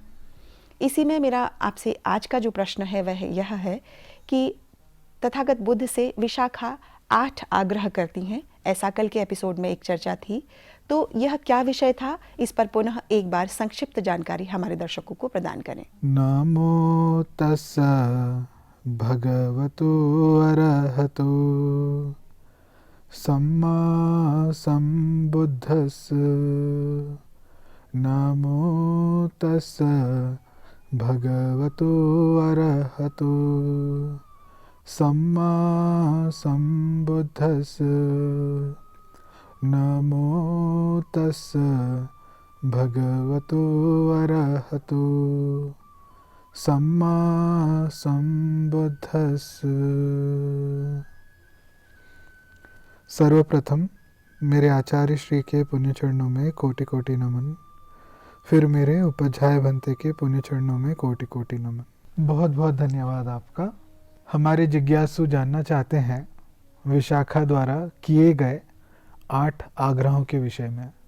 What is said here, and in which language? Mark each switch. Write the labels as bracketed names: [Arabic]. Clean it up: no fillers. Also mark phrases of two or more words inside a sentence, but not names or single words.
[Hindi] इसी में मेरा आपसे आज का जो प्रश्न है वह यह है कि तथागत बुद्ध से विशाखा 8 आग्रह करती हैं, ऐसा कल के एपिसोड में एक चर्चा थी। तो यह क्या विषय था, इस पर पुनः एक बार संक्षिप्त जानकारी हमारे दर्शकों को प्रदान करें। [Pali] नमो तस्सा भगवतो अरहतो सम्मा सम्बुद्धस्स। नमो तस्सा भगवतो अरहतो सम्मा सम्बुद्धस्स। नमो तस्सा भगवतो अरहतो सम्मा सम्बुद्धस्स। [Hindi] सर्वप्रथम मेरे आचार्य श्री के पुण्य चरणों में कोटि कोटि नमन, फिर मेरे उपाध्याय भंते के पुण्य चरणों में कोटि कोटि नमन। बहुत बहुत धन्यवाद आपका। हमारे जिज्ञासु जानना चाहते हैं विशाखा द्वारा किए गए 8 आग्रहों के विषय में।